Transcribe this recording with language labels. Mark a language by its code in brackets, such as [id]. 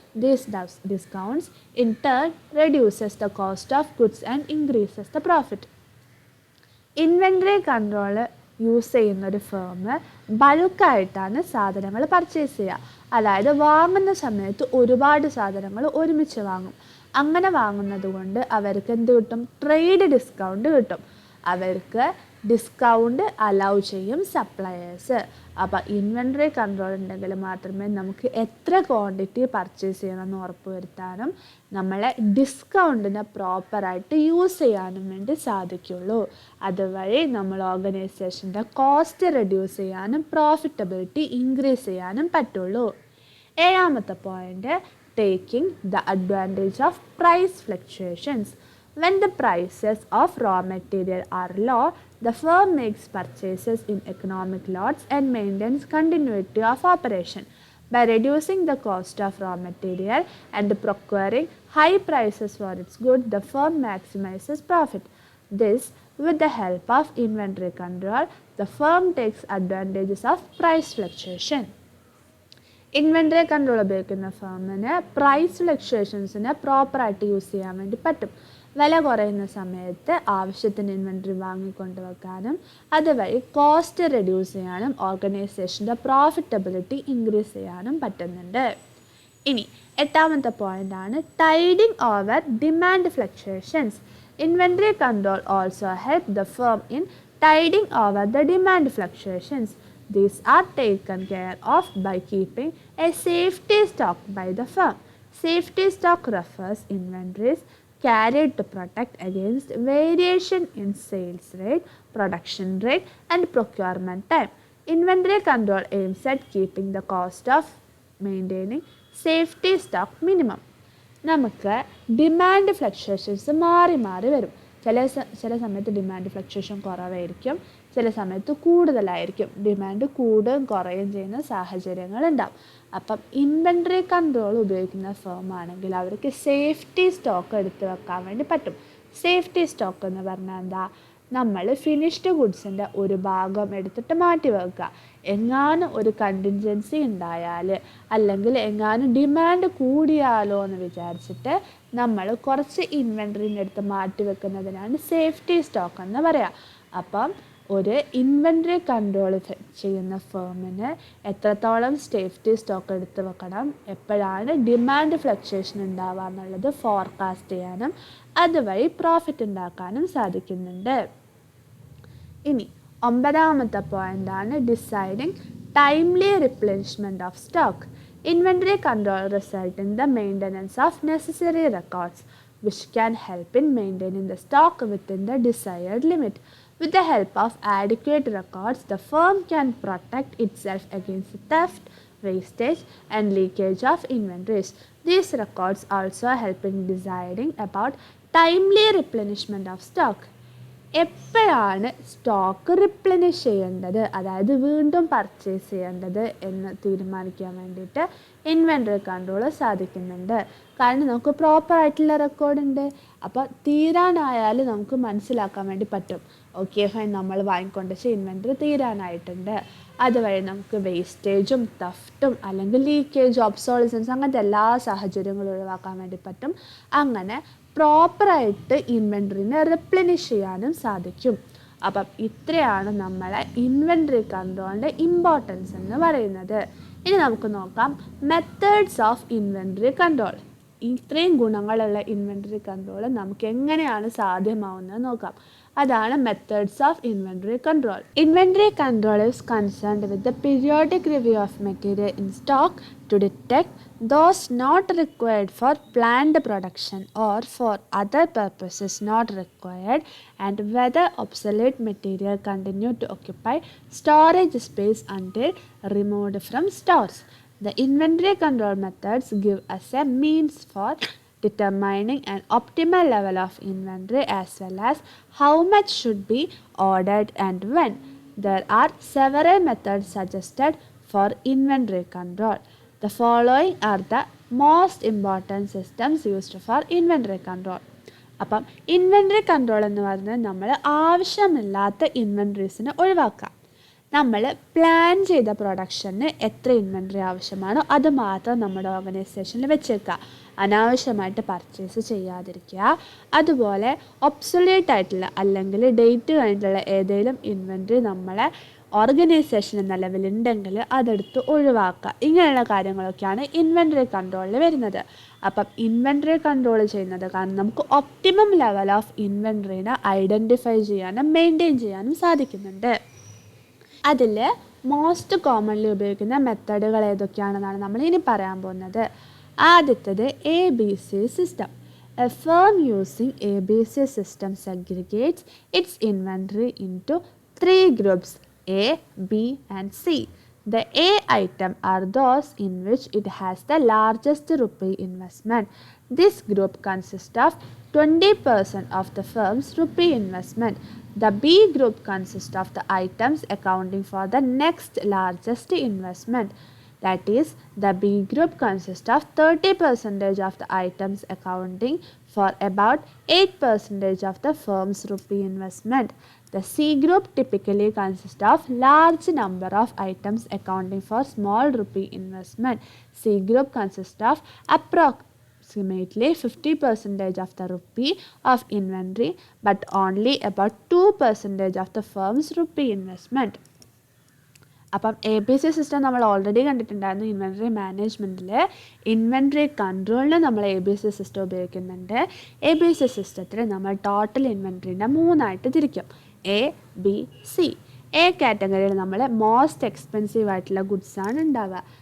[en] These discounts in turn reduces the cost of goods and increases the profit. [ml] Inventory control use ചെയ്യുന്നൊരു firm ബൾക്കായിട്ടാണ് സാധനങ്ങൾ purchase ചെയ്യുക. അതായത് വാങ്ങുന്ന സമയത്ത് ഒരുപാട് സാധനങ്ങൾ ഒരുമിച്ച് വാങ്ങും. അങ്ങനെ വാങ്ങുന്നത് കൊണ്ട് അവർക്ക് എന്ത് കിട്ടും, ട്രേഡ് ഡിസ്കൗണ്ട് കിട്ടും. അവർക്ക് ഡിസ്കൗണ്ട് അലൗ ചെയ്യും സപ്ലയേഴ്സ്. അപ്പോൾ ഇൻവെൻട്രി കൺട്രോൾ ഉണ്ടെങ്കിൽ മാത്രമേ നമുക്ക് എത്ര ക്വാണ്ടിറ്റി പർച്ചേസ് ചെയ്യണമെന്ന് ഉറപ്പ് വരുത്താനും നമ്മളെ ഡിസ്കൗണ്ടിനെ പ്രോപ്പറായിട്ട് യൂസ് ചെയ്യാനും വേണ്ടി സാധിക്കുള്ളൂ. അതുവഴി നമ്മൾ ഓർഗനൈസേഷൻ്റെ കോസ്റ്റ് റെഡ്യൂസ് ചെയ്യാനും പ്രോഫിറ്റബിലിറ്റി ഇൻക്രീസ് ചെയ്യാനും പറ്റുള്ളൂ. ഏഴാമത്തെ point, [en] Taking the advantage of price fluctuations. When the prices of raw material are low, the firm makes purchases in economic lots and maintains continuity of operation. By reducing the cost of raw material and procuring high prices for its goods, the firm maximizes profit. This, with the help of inventory control, the firm takes advantages of price fluctuation. [ml] Inventory control ഉപയോഗിക്കുന്ന ഫേമിന് price ഫ്ലക്ച്വേഷൻസിനെ പ്രോപ്പറായിട്ട് use ചെയ്യാൻ വേണ്ടി പറ്റും. വില കുറയുന്ന സമയത്ത് ആവശ്യത്തിന് inventory വാങ്ങിക്കൊണ്ട് വെക്കാനും അതുവഴി കോസ്റ്റ് റെഡ്യൂസ് ചെയ്യാനും ഓർഗനൈസേഷൻ്റെ പ്രോഫിറ്റബിലിറ്റി ഇൻക്രീസ് ചെയ്യാനും പറ്റുന്നുണ്ട്. ഇനി എട്ടാമത്തെ പോയിൻ്റാണ് [en] Tiding over demand fluctuations. Inventory control also help the firm in tiding over the demand fluctuations. These are taken care of by keeping a safety stock by the firm. Safety stock refers inventories carried to protect against variation in sales rate, production rate, and procurement time. Inventory control aims at keeping the cost of maintaining safety stock minimum. [ml] നമുക്ക് demand fluctuations മാറി മാറി വരും. ചില സമയത്ത് demand fluctuation കുറവായിരിക്കും, ചില സമയത്ത് കൂടുതലായിരിക്കും. ഡിമാൻഡ് കൂടുകയും കുറയുകയും ചെയ്യുന്ന സാഹചര്യങ്ങളുണ്ടാവും. അപ്പം ഇൻവെൻട്രി കൺട്രോൾ ഉപയോഗിക്കുന്ന ഫേം ആണെങ്കിൽ അവർക്ക് സേഫ്റ്റി സ്റ്റോക്ക് എടുത്ത് വെക്കാൻ വേണ്ടി പറ്റും. സേഫ്റ്റി സ്റ്റോക്ക് എന്ന് പറഞ്ഞാൽ എന്താ? നമ്മൾ ഫിനിഷ്ഡ് ഗുഡ്സിൻ്റെ ഒരു ഭാഗം എടുത്തിട്ട് മാറ്റി വെക്കുക. എങ്ങാനും ഒരു കണ്ടിൻജൻസി ഉണ്ടായാൽ അല്ലെങ്കിൽ എങ്ങാനും ഡിമാൻഡ് കൂടിയാലോ എന്ന് വിചാരിച്ചിട്ട് നമ്മൾ കുറച്ച് ഇൻവെൻട്രീൻ്റെ അടുത്ത് മാറ്റി വെക്കുന്നതിനാണ് സേഫ്റ്റി സ്റ്റോക്ക് എന്ന് പറയുക. അപ്പം ഒരു ഇൻവെൻട്രി കൺട്രോൾ ചെയ്യുന്ന ഫേമിന് എത്രത്തോളം സേഫ്റ്റി സ്റ്റോക്ക് എടുത്ത് വെക്കണം, എപ്പോഴാണ് ഡിമാൻഡ് ഫ്ലക്ച്വേഷൻ ഉണ്ടാവുക എന്നുള്ളത് ഫോർകാസ്റ്റ് ചെയ്യാനും അതുവഴി പ്രോഫിറ്റ് ഉണ്ടാക്കാനും സാധിക്കുന്നുണ്ട്. ഇനി ഒമ്പതാമത്തെ പോയിൻ്റാണ് [en] Deciding timely replenishment of stock. Inventory control result in the maintenance of necessary records which can help in maintaining the stock within the desired limit. With the help of adequate records, the firm can protect itself against theft, wastage, and leakage of inventories. These records also help in deciding about timely replenishment of stock. [ml] എപ്പോഴാണ് stock replenish ചെയ്യേണ്ടത്, അതായത് വീണ്ടും purchase ചെയ്യേണ്ടത് എന്ന് തീരുമാനിക്കാൻ വേണ്ടിയിട്ട് inventory control സാധിക്കുന്നുണ്ട്. കാരണം നമുക്ക് പ്രോപ്പറായിട്ടുള്ള റെക്കോർഡുണ്ട്. അപ്പോൾ തീരാനായാൽ നമുക്ക് മനസ്സിലാക്കാൻ വേണ്ടി പറ്റും, ഓക്കെ ഫൈൻ, നമ്മൾ വാങ്ങിക്കൊണ്ട് വെച്ച ഇൻവെൻട്രി തീരാനായിട്ടുണ്ട്. അതുവഴി നമുക്ക് വേസ്റ്റേജും തഫ്റ്റും അല്ലെങ്കിൽ ലീക്കേജ്, ഒബ്സോളിസൻസ് അങ്ങനത്തെ എല്ലാ സാഹചര്യങ്ങളും ഒഴിവാക്കാൻ വേണ്ടി പറ്റും. അങ്ങനെ പ്രോപ്പറായിട്ട് ഇൻവെൻട്രീനെ റിപ്ലനിഷ് ചെയ്യാനും സാധിക്കും. അപ്പം ഇത്രയാണ് നമ്മളെ ഇൻവെൻട്രി കൺട്രോളിൻ്റെ ഇമ്പോർട്ടൻസ് എന്ന് പറയുന്നത്. ഇനി നമുക്ക് നോക്കാം മെത്തേഡ്സ് ഓഫ് ഇൻവെൻട്രി കൺട്രോൾ. ഇത്രയും ഗുണങ്ങളുള്ള ഇൻവെൻട്രി കൺട്രോൾ നമുക്ക് എങ്ങനെയാണ് സാധ്യമാവുന്നത് നോക്കാം. അതാണ് methods of inventory control. [en] Inventory control is concerned with the periodic review of material in stock to detect those not required for planned production or for other purposes not required, and whether obsolete material continue to occupy storage space until removed from stores. The inventory control methods give us a means for determining an optimal level of inventory as well as how much should be ordered and when. There are several methods suggested for inventory control. The following are the most important systems used for inventory control. [ml] അപ്പം inventory control എന്ന് പറഞ്ഞാൽ നമ്മൾ ആവശ്യമില്ലാത്ത ഇൻവെൻട്രീസിനെ ഒഴിവാക്കാം. നമ്മൾ plan ചെയ്ത production എത്ര inventory ആവശ്യമാണോ അത് മാത്രം നമ്മുടെ ഓർഗനൈസേഷനിൽ വെച്ചേക്കുക. അനാവശ്യമായിട്ട് പർച്ചേസ് ചെയ്യാതിരിക്കുക. അതുപോലെ ഒബ്സൊലേറ്റ് ആയിട്ടുള്ള അല്ലെങ്കിൽ ഡേറ്റ് കഴിഞ്ഞിട്ടുള്ള ഏതെങ്കിലും ഇൻവെൻട്രി നമ്മളെ ഓർഗനൈസേഷൻ എന്ന ലെവലുണ്ടെങ്കിൽ അതെടുത്ത് ഒഴിവാക്കുക. ഇങ്ങനെയുള്ള കാര്യങ്ങളൊക്കെയാണ് ഇൻവെൻറ്ററി കൺട്രോളിൽ വരുന്നത്. അപ്പം ഇൻവെൻറ്ററി കൺട്രോൾ ചെയ്യുന്നത് കാരണം നമുക്ക് ഒപ്റ്റിമം ലെവൽ ഓഫ് ഇൻവെൻറ്ററിനെ ഐഡൻറ്റിഫൈ ചെയ്യാനും മെയിൻറ്റെയിൻ ചെയ്യാനും സാധിക്കുന്നുണ്ട്. അതിൽ മോസ്റ്റ് കോമൺലി ഉപയോഗിക്കുന്ന മെത്തേഡുകൾ ഏതൊക്കെയാണെന്നാണ് നമ്മൾ ഇനി പറയാൻ പോകുന്നത്. ആദ്യത്തേത് ABC system. [en] A firm using ABC system segregates its inventory into 3 groups A, B and C. The A item are those in which it has the largest rupee investment. This group consists of 20% of the firm's rupee investment. The B group consists of the items accounting for the next largest investment. That is, the B group consists of 30% of the items accounting for about 8% of the firm's rupee investment. The C group typically consists of large number of items accounting for small rupee investment. C group consists of approximately 50% of the rupee of inventory, but only about 2% of the firm's rupee investment. [ml] അപ്പം ABC system നമ്മൾ already കണ്ടിട്ടുണ്ടായിരുന്നു. Inventory മാനേജ്മെൻറ്റിൽ inventory കൺട്രോളിന് നമ്മൾ ABC system ഉപയോഗിക്കുന്നുണ്ട്. ABC സിസ്റ്റത്തിൽ നമ്മൾ total ഇൻവെൻറ്ററിനെ 3ആയിട്ട് തിരിക്കും. A, B, C. A കാറ്റഗറിയിൽ നമ്മൾ മോസ്റ്റ് എക്സ്പെൻസീവ് ആയിട്ടുള്ള ഗുഡ്സാണ് ഉണ്ടാവുക.